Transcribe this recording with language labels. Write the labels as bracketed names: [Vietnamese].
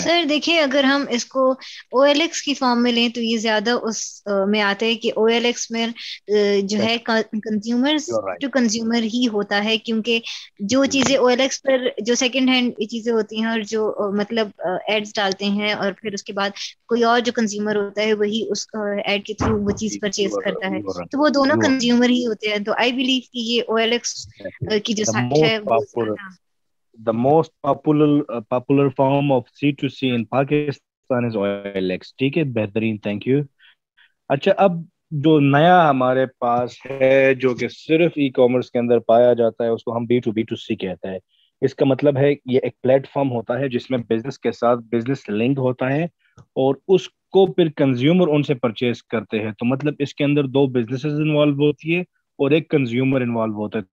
[Urdu] سر دیکھیے, اگر ہم اس کو او ایل ایکس کی فارم میں لیں تو یہ زیادہ اس میں آتا ہے کہ او ایل ایکس میں جو ہے کنزیومر ٹو کنزیومر ہی ہوتا ہے, کیونکہ جو چیزیں او ایل ایکس پر جو سیکنڈ ہینڈ چیزیں ہوتی ہیں اور جو مطلب ایڈز ڈالتے ہیں اور پھر اس کے بعد کوئی اور جو کنزیومر ہوتا ہے وہی اس ایڈ کے تھرو وہ چیز پرچیز کرتا ہے, تو وہ دونوں کنزیومر ہی ہوتے ہیں. تو [English] I believe [Urdu] کہ یہ او ایل ایکس کی جو سائٹ ہے وہ زیادہ [English] The most popular form of C2C in Pakistan is OLX. [Urdu] ٹھیک ہے, بہترین, تھینک یو. اچھا اب جو نیا ہمارے پاس ہے جو کہ صرف ای کامرس کے اندر پایا جاتا ہے اس کو ہم B2B2C کہتے ہیں. اس کا مطلب ہے یہ ایک پلیٹ فارم ہوتا ہے جس میں بزنس کے ساتھ بزنس لنک ہوتا ہے اور اس کو پھر کنزیومر ان سے پرچیز کرتے ہیں. تو مطلب اس کے اندر دو بزنسز انوالو ہوتی ہے اور ایک کنزیومر انوالو ہوتا ہے.